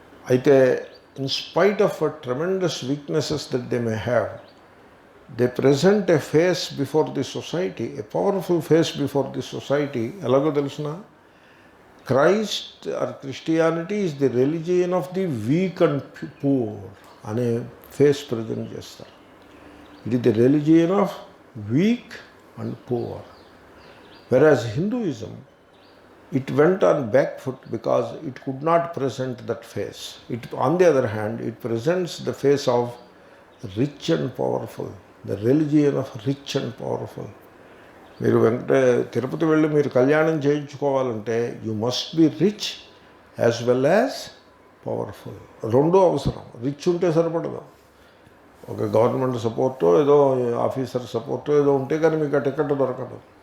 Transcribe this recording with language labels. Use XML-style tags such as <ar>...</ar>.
<en>అయితే in spite of tremendous weaknesses that they may have, they present a face before the society, a powerful face before the society.</en> <te>ఎలాగో తెలుసిన,</te> <en>Christ or Christianity is the religion of the weak and poor అనే face present చేస్తారు. It is the religion of weak and poor. Whereas Hinduism, it went on back foot because it could not present that face. On the other hand, it presents the face of rich and powerful, the religion of rich and powerful.</en> <te>మీరు తిరుపతి వెళ్ళి మీరు కళ్యాణం చేయించుకోవాలంటే</te> <en>You must be rich as well as powerful.</en> <te>రెండూ అవసరం. Rich ఉంటే సరిపడదు. ఒక government సపోర్టో ఏదో officer సపోర్టో ఏదో ఉంటే కానీ మీకు ఆ టికెట్ దొరకదు.</te>